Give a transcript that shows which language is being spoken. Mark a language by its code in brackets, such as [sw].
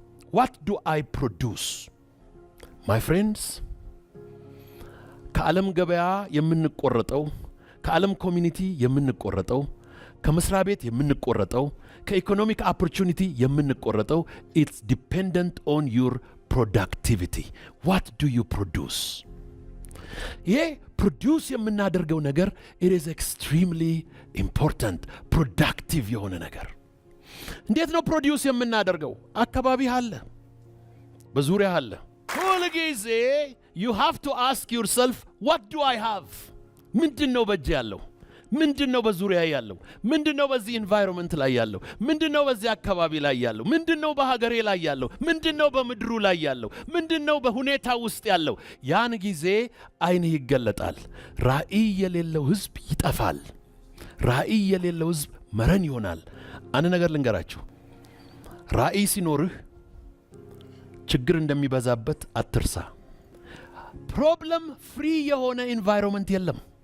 [en] what do I produce? my friends፣ [am] ከዓለም ገበያ የምንቆረጠው፣ ከዓለም ኮሚኒቲ የምንቆረጠው፣ ከመስሪያ ቤት የምንቆረጠው፣ ከኢኮኖሚክ ኦፖርቹኒቲ የምንቆረጠው [en] it's dependent on your productivity. what do you produce? [am] ይሄ ፕሮዲውስ የምናደርገው ነገር [en] it is extremely important. [am] productive የሆነ ነገር እንዴት ነው ፕሮዲውስ የምናደርገው? አካባቢ አለ፣ በዙሪያ አለ። ሁልጊዜ [en] you have to ask yourself what do I have? [am] ምንድነው በእጄ ያለው? ምንድነው በዙሪያ ያለው? ምንድነው በዚህ ኢንቫይሮንመንት ላይ ያለው? ምንድነው በዚህ አካባቢ ላይ ያለው? ምንድነው በሀገሬ ላይ ያለው? ምንድነው በምድሩ ላይ ያለው? ምንድነው በሁኔታ ውስጥ ያለው? ያን ጊዜ ዓይንህ ይገለጣል። ራእይ የሌለው ሕዝብ ይጠፋል። ራእይ የሌለው ሕዝብ መረን ይሆናል። አንድ ነገር ልንገራችሁ፣ ራእይ ሲኖርህ ችግር እንደሚበዛበት አትርሳ። ፕሮብለም ፍሪ የሆነ ኢንቫይሮንመንት የለም።